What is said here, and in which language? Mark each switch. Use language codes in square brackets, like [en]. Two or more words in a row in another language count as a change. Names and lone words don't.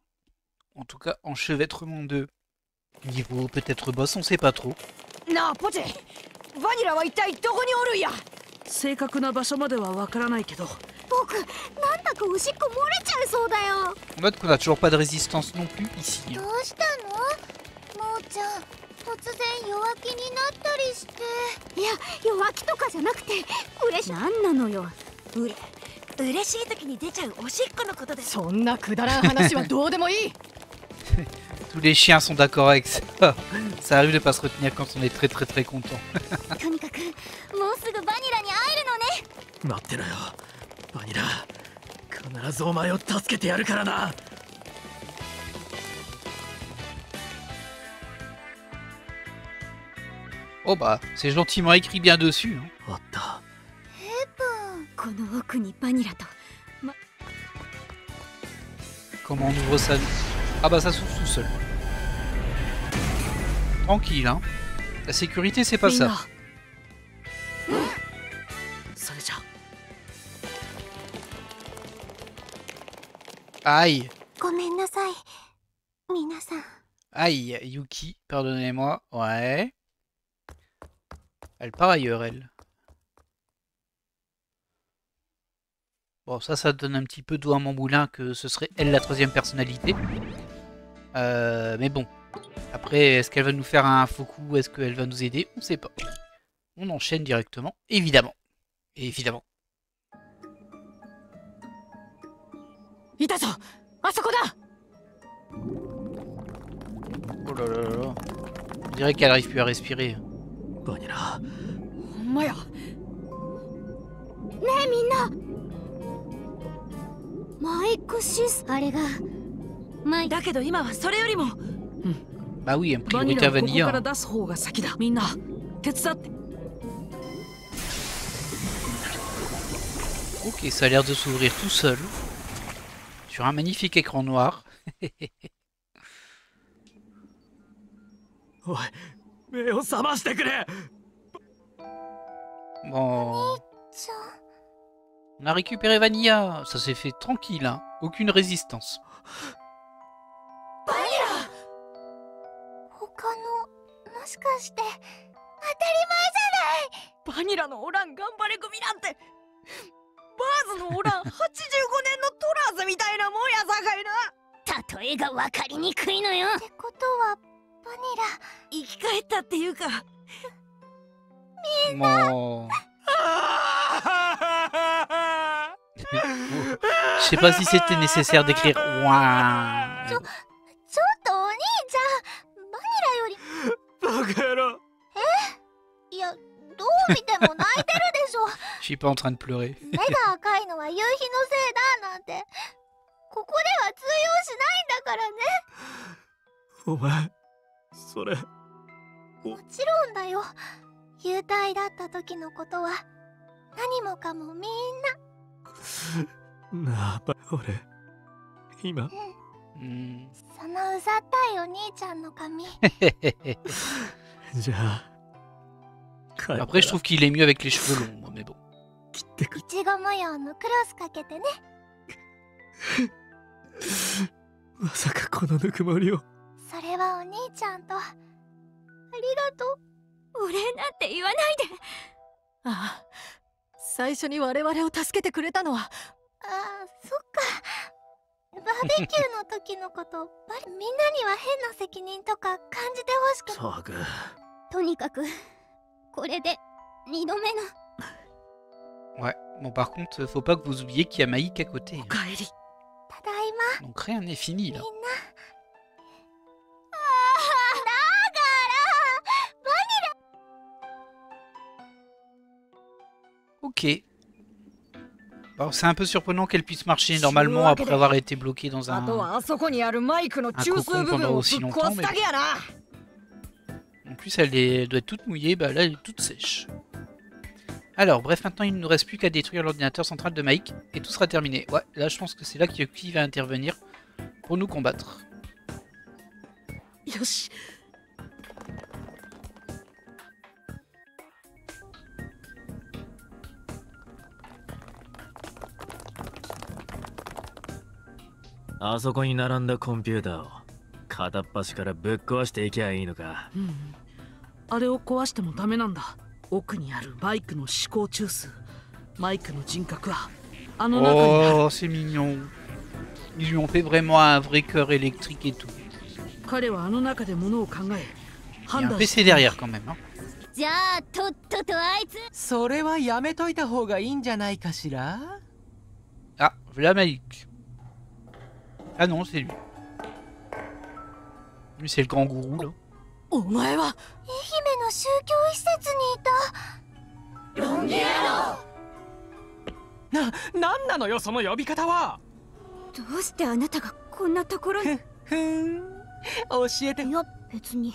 [fr] En tout cas, enchevêtrement de niveau, peut-être boss, on sait pas trop. [ja] なあポチ、バニラは一体どこにおるんや。正確な場所まではわからないけど、僕、なんだかおしっこ漏れちゃいそうだよ。 [fr] On note qu'on a toujours pas de résistance non plus ici. [ja] どうしたの？もーちゃん、突然弱気になったりして。いや、弱気とかじゃなくて、嬉しい。なんなのよ。嬉しい時に出ちゃうおしっこのことで。そんなくだらん話はどうでもいい。 [fr] Tous les chiens sont d'accord avec ça. Ça arrive de pas se retenir quand on est très content. [ja] とにかく、もうすぐバニラに会えるのね。待ってろよ、バニラ。必ずお前を助けてやるからな。 [fr] Oh bah, c'est gentiment écrit bien dessus. Hein. [ja] あった。この奥にバニラと。 [fr] Comment on ouvre ça? Ah bah ça s'ouvre tout seul. Tranquille, hein. La sécurité, c'est pas ça. [ja] それじゃ [fr] Aïe. [ja] ごめんなさい皆さん。 [fr] Aïe, Yuki, pardonnez-moi. Ouais. Elle part ailleurs, elle. Bon, ça donne un petit peu d'eau à mon moulin que ce serait elle la troisième personnalité. Mais bon. Après, est-ce qu'elle va nous faire un faux coup? Est-ce qu'elle va nous aider? On sait pas. On enchaîne directement, évidemment. Évidemment. [ja] いたぞあそこだ [fr] Oh là là là là. On dirait qu'elle arrive plus à respirer. [ja] バニラ。ほんまやねえみんなマイクシスあれがマイだけど今はそれよりも [fr] Bah oui, en [ja] バニ [fr] priorité [ja] ラ [fr] à [ja] をここから Vanilla. 出す方が先だみんな手伝って [fr] Ok, ça a l'air de s'ouvrir tout seul. Sur un magnifique écran noir. [ja] おい、目を覚ましてくれ。 [fr] Bon, [ja] ちゃん [fr] on a récupéré Vanilla. Ça s'est fait tranquille, hein. Aucune résistance. [ja] 他のもしかして当たり前じゃないバニラのおらん頑張れ組なんてバーズのおらん85年のトラーズみたいなもんやさかいな例えが分かりにくいのよってことはバニラ生き返ったっていうか [fr] Bon. Je sais pas si c'était nécessaire d'écrire ouin. [ja] ちょっとお兄ちゃんバニラよりバカ野郎。いやどう見ても泣いてるでしょ [fr] Je suis pas en train de pleurer. [ja] 目が赤いのは夕日のせいだなんてここでは通用しないんだからねお前、それ。もちろんだよ幽体だった時のことは何もかもみんななあ、俺。今。 Hmm. そのうざったいお兄ちゃんの髪じゃあ。 [fr] Après, je trouve qu'il est mieux avec les cheveux longs, moi, mais bon. [ja] 切ってくいちご模様のクロスかけてねまさかこのぬくもりを。それはお兄ちゃんとありがとうお礼なんて言わないでああ最初に我々を助けてくれたのはああそっかバーベキューの時のことみんなには変な責任とか感じてほしくサグ。とにかくこれで2度目の [fr] Ouais. Bon, par contre, faut pas que vous oubliez qu'il y a Maïk à côté. [ja] おかえりただいま [fr] Donc rien n'est fini, [ja] みん [fr] là. [ja] なだからバニ [fr] Ok. Alors, c'est un peu surprenant qu'elle puisse marcher normalement après avoir été bloquée dans [ja] あと [fr] un... [ja] はあそこにあるマイクの中枢部分をぶっ壊すだけやな [fr] En plus, elle doit être toute mouillée, bah là, elle est toute sèche. Alors, bref, maintenant, il ne nous reste plus qu'à détruire l'ordinateur central de Mike, et tout sera terminé. Ouais, là, je pense que c'est là que Yuki va intervenir pour nous combattre. [ja] よしあそこに並んだコンピューターを片っ端からぶっ壊していきゃいいのか。あれを壊してもダメなんだ奥にあるマイクの思考中枢マイクの人格はあの中にある [fr] Oh, c'est mignon. Ils lui ont fait vraiment un vrai cœur électrique et tout. [ja] 彼はあの中で物を考え [fr] Il y a un PC derrière quand même. Hein. [ja] じゃあとっととあいつそれはやめといた方がいいんじゃないかしら [fr] Ah, voilà Maïk. Ah non, c'est lui. Lui, c'est le grand gourou, là. [ja] お前は愛媛の宗教施設にいたなんなのよその呼び方は。どうしてあなたがこんなところにふん教えていや別に